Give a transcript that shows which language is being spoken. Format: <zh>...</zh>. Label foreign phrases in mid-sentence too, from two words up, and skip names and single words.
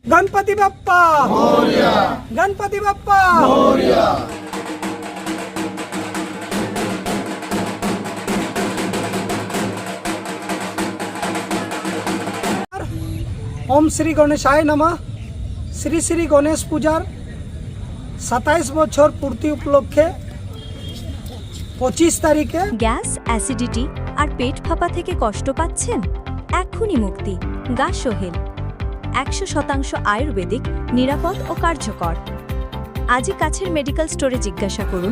<hi>गणपति बप्पा मोरया, गणपति बप्पा मोरया।</hi> <sa>ओम श्री गणेशाय नमः।</sa> <bn>শ্রী শ্রী গণেশ পূজার 27 বছর পূর্তি উপলক্ষে 25 তারিখে গ্যাস, অ্যাসিডিটি আর পেট ফাঁপা থেকে কষ্ট পাচ্ছেন? এক্ষুনি মুক্তি। গা সোহেল 100% আয়ুর্বেদিক, নিরাপদ ও কার্যকর। আজই কাছের মেডিকেল স্টোরে জিজ্ঞাসা করুন।</bn>